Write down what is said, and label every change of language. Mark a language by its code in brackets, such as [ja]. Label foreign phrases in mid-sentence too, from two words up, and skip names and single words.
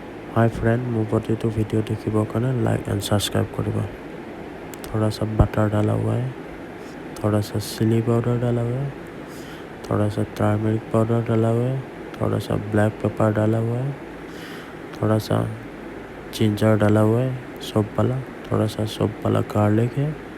[en] Hi friend, [as] মোৰ প্ৰতিটো ভিডিঅ' দেখিবৰ কাৰণে [en] like and subscribe [as] करिबा। [hi] थोड़ा सा बटर डाला हुआ है, थोड़ा सा [en] chili powder [hi] डाला हुआ है, थोड़ा सा [en] turmeric powder [hi] डाला हुआ है, थोड़ा सा [en] black pepper [hi] डाला हुआ है, थोड़ा सा जिंजर डाला हुआ है सौंफ वाला, थोड़ा सा सौंफ वाला गार्लिक है,